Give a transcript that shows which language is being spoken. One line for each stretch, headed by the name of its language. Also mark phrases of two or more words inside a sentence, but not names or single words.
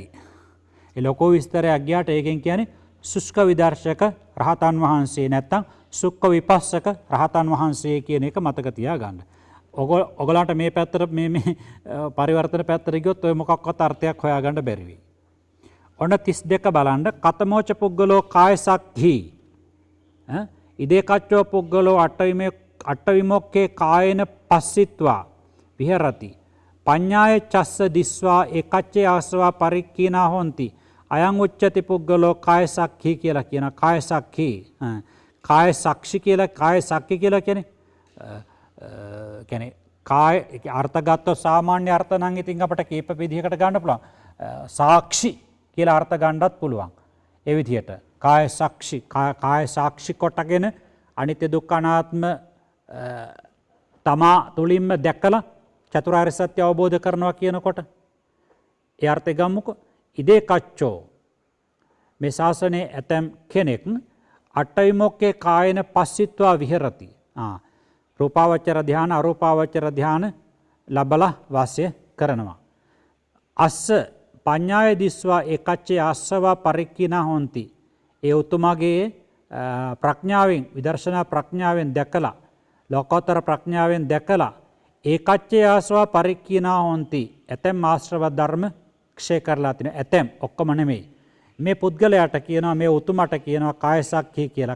Sinhala: ඒ ලොකෝ විස්තරයක් ගියාට ඒකෙන් කියන්නේ සුෂ්ක විදර්ශක රහතන් වහන්සේ නැත්තම් සුක්ක විපස්සක රහතන් වහන්සේ කියන එක මතක තියාගන්න. ඔයගොල්ලන්ට මේ පැත්තට මේ පරිවර්තන පැත්තට ගියොත් ඔය මොකක්වත් අර්ථයක් හොයාගන්න බැරි වෙයි. ඔන්න 32 බලන්න
Pali: කතමෝච පුද්ගලෝ කායසක්ඛි ඉදේ කච්චෝ පුද්ගලෝ අට්ඨවිමුක්ඛේ කායේන පස්සිත්වා විහෙරති පඤ්ඤාය චස්ස දිස්වා ඒකච්චේ ආස්වා පරික්ඛීනා හොಂತಿ අයං උච්චති පුද්ගලෝ කායසක්ඛි
Sinhala: කියලා කියන කායසක්ඛි කාය සක්ෂි කියලා කාය සක්ඛි කියලා කියන්නේ කාය අර්ථ ගත්තොත් සාමාන්‍ය අර්ථ නම් ඉතින් අපිට කීප විදිහකට ගන්න පුළුවන්. සාක්ෂි කියලා අර්ථ ගන්නත් පුළුවන්. ඒ විදිහට කාය සක්ෂි කාය සාක්ෂි කොටගෙන අනිත්‍ය දුක්ඛ අනාත්ම තමා තුලින්ම දැකලා චතුරාර්ය සත්‍ය අවබෝධ කරනවා කියනකොට ඒ අර්ථය ගමුකෝ.
Pali: ඉදේ කච්චෝ
Sinhala: මේ ශාසනයේ ඇතම් කෙනෙක්
Pali: අට්ඨවිමුක්ඛේ කායන පස්සිත්වා විහෙරති.
Sinhala: රූපාවචර ධ්‍යාන අරූපාවචර ධ්‍යාන ලබලා වාසය කරනවා.
Pali: අස්ස පඤ්ඤාය දිස්වා ඒකච්චේ ආස්සවා පරික්ඛිනා හොಂತಿ.
Sinhala: ඒ උතුමගේ ප්‍රඥාවෙන් විදර්ශනා ප්‍රඥාවෙන් දැකලා ලෝකෝත්තර ප්‍රඥාවෙන් දැකලා
Pali: ඒකච්චේ ආස්සවා පරික්ඛිනා හොಂತಿ.
Sinhala: ඇතැම් ආශ්‍රව ධර්ම ක්ෂය කරලා තින ඇතැම් ඔක්කොම නෙමෙයි. මේ පුද්ගලයාට කියනවා මේ උතුමට කියනවා කායසක්ඛි කියලා.